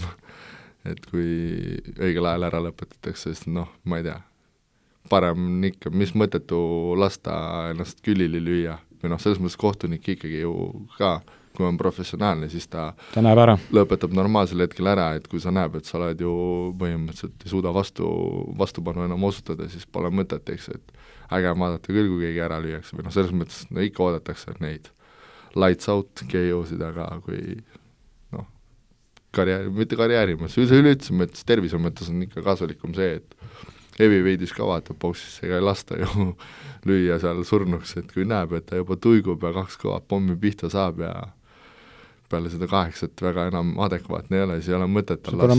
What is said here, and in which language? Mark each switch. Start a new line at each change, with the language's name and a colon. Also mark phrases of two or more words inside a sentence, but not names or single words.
Estonian: Et kui õigel ajal ära lõpetatakse, sest noh, ma ei tea, parem ikka, mis mõttetu lasta ennast külili lüüa, või noh, selles mõttes kohtunik ikkagi ju ka, kui on professionaalne, siis ta näeb ära. Lõpetab normaalsel hetkel ära, et kui sa näeb, et sa oled ju põhimõtteliselt ei suuda vastupanu enam osutada, siis pole mõtet, eks, et äge vaadata küll, kui keegi ära lüüakse, või noh, selles mõttes no, ikka oodatakse neid
English: lights out
Estonian: KO-sid, aga kui mitte karjääri mõttes, üleüldse mõttes, tervise mõttes on ikka kasulikum see, et heavyweightis ka vaatab boksisse ega ei lasta ju lüüa seal surnuks, et kui näeb, et ta juba tuigub ja 2 kõva pommi pihta saab ja peale seda 8 väga enam adekvaatne ei ole, siis ei ole mõtet tal lasta.